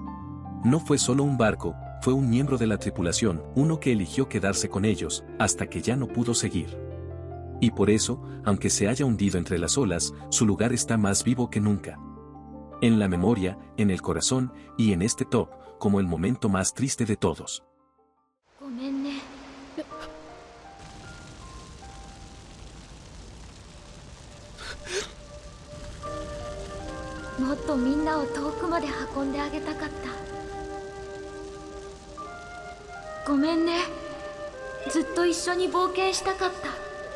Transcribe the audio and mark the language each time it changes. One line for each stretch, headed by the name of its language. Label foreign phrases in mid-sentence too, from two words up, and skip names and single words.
Spanish: No fue solo un barco, fue un miembro de la tripulación, uno que eligió quedarse con ellos, hasta que ya no pudo seguir. Y por eso, aunque se haya hundido entre las olas, su lugar está más vivo que nunca. En la memoria, en el corazón, y en este top, como el momento más triste de todos.
Japanese: ごめんね。もっとみんなを遠くまで運んであげたかった。ごめんね。ずっと一緒に冒険したかった。